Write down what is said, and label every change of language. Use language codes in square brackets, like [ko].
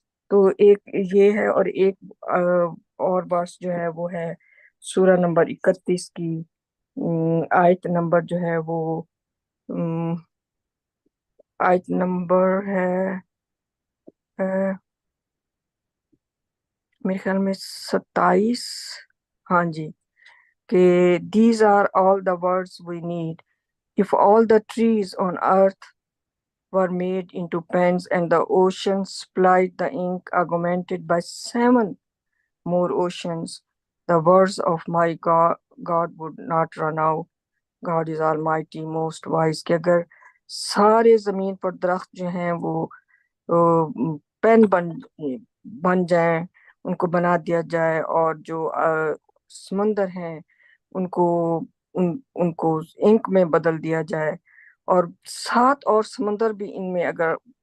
[ur] تو ایک یہ ہے، اور ایک اور بات جو ہے وہ ہے سورہ نمبر 31 کی آیت نمبر جو ہے وہ آیت نمبر ہے میرے خیال میں 27. ہاں جی، کہ [en] these are all the words we need. If all the trees on earth were made into pens and the oceans supplied the ink augmented by 7 more oceans, the words of my God would not run out. God is almighty, most wise. [ur] کہ اگر سارے زمین پر درخت جو ہیں وہ pain بن جائیں، ان کو بنا دیا جائے، اور جو سمندر ہیں ان کو انک میں بدل دیا جائے، اور 7 اور سمندر بھی ان میں اگر